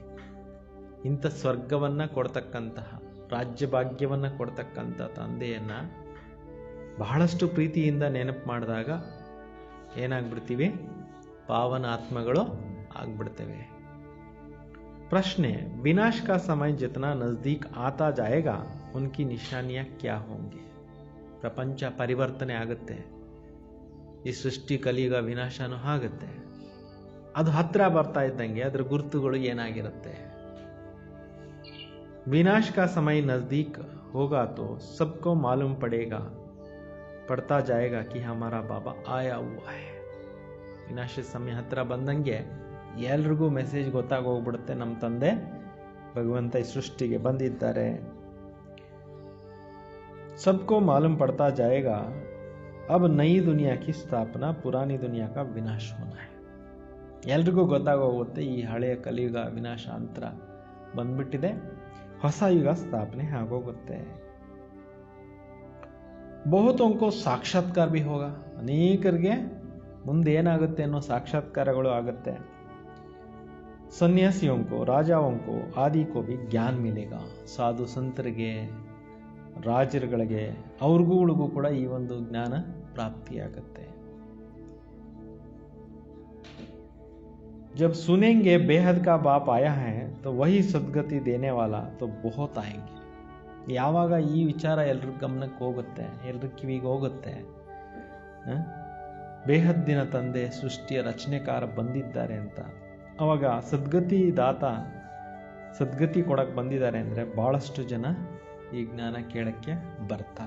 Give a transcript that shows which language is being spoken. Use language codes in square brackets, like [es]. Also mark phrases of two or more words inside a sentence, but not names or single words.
[kn] ಇಂಥ ಸ್ವರ್ಗವನ್ನು ಕೊಡ್ತಕ್ಕಂತಹ, ರಾಜ್ಯ ಭಾಗ್ಯವನ್ನು ಕೊಡ್ತಕ್ಕಂಥ ತಂದೆಯನ್ನು ಬಹಳಷ್ಟು ಪ್ರೀತಿಯಿಂದ ನೆನಪು ಮಾಡಿದಾಗ ಏನಾಗ್ಬಿಡ್ತೀವಿ? ಪಾವನ ಆತ್ಮಗಳು ಆಗ್ಬಿಡ್ತೇವೆ. ಪ್ರಶ್ನೆ, [hi] विनाश का समय जितना नजदीक आता जाएगा उनकी निशानियां क्या होंगे? [kn] ಪ್ರಪಂಚ ಪರಿವರ್ತನೆ ಆಗುತ್ತೆ, ಈ ಸೃಷ್ಟಿ ಕಲಿಯುಗ ವಿನಾಶನೂ ಆಗುತ್ತೆ. ಅದು ಹತ್ರ ಬರ್ತಾ ಇದ್ದಂಗೆ ಅದರ ಗುರುತುಗಳು ಏನಾಗಿರುತ್ತೆ? [hi] विनाश का समय नजदीक होगा तो सबको मालूम पड़ता जाएगा कि हमारा बाबा आया हुआ है. [kn] ವಿನಾಶದ ಸಮಯ ಹತ್ರ ಬಂದಂಗೆ ಎಲ್ರಿಗೂ ಮೆಸೇಜ್ ಗೊತ್ತಾಗೋಗ್ಬಿಡುತ್ತೆ, ನಮ್ಮ ತಂದೆ ಭಗವಂತ ಈ ಸೃಷ್ಟಿಗೆ ಬಂದಿದ್ದಾರೆ. [hi] सबको मालूम पड़ता जाएगा अब नई दुनिया की स्थापना, पुरानी दुनिया का विनाश होना है. [kn] ಎಲ್ರಿಗೂ ಗೊತ್ತಾಗೋಗುತ್ತೆ ಈ ಹಳೆಯ ಕಲಿಯುಗ ವಿನಾಶಾಂತರ ಬಂದ್ಬಿಟ್ಟಿದೆ, ಹೊಸ ಯುಗ ಸ್ಥಾಪನೆ ಆಗೋಗುತ್ತೆ. [hi] ಬಹುತೋं को ಸಾಕ್ಷಾತ್ಕಾರ भी होगा. [kn] ಅನೇಕರಿಗೆ ಮುಂದೆ ಏನಾಗುತ್ತೆ ಅನ್ನೋ ಸಾಕ್ಷಾತ್ಕಾರಗಳು ಆಗುತ್ತೆ. [hi] ಸನ್ಯಾಸಿयों को, राजाओं को, आदि को भी ज्ञान मिलेगा. [kn] ಸಾಧು ಸಂತರಿಗೆ, ರಾಜರುಗಳಿಗೆ, ಅವ್ರಿಗೂ ಕೂಡ ಈ ಒಂದು ಜ್ಞಾನ ಪ್ರಾಪ್ತಿಯಾಗುತ್ತೆ. [hi] जब सुनेंगे बेहद का बाप आया है तो वही सद्गति देने वाला तो बहुत आएंगे. [kn] ಯಾವಾಗ ಈ ವಿಚಾರ ಎಲ್ರ ಗಮನಕ್ಕೆ ಹೋಗುತ್ತೆ, ಎಲ್ರ ಕಿವಿಗೆ ಹೋಗುತ್ತೆ, ಬೇಹದ್ದಿನ ತಂದೆ ಸೃಷ್ಟಿಯ ರಚನೆಕಾರ ಬಂದಿದ್ದಾರೆ ಅಂತ, ಅವಾಗ ಸದ್ಗತಿ ದಾತ ಸದ್ಗತಿ ಕೊಡಕ್ಕೆ ಬಂದಿದ್ದಾರೆ ಅಂದರೆ ಭಾಳಷ್ಟು ಜನ ಈ ಜ್ಞಾನ ಕೇಳಕ್ಕೆ ಬರ್ತಾರೆ.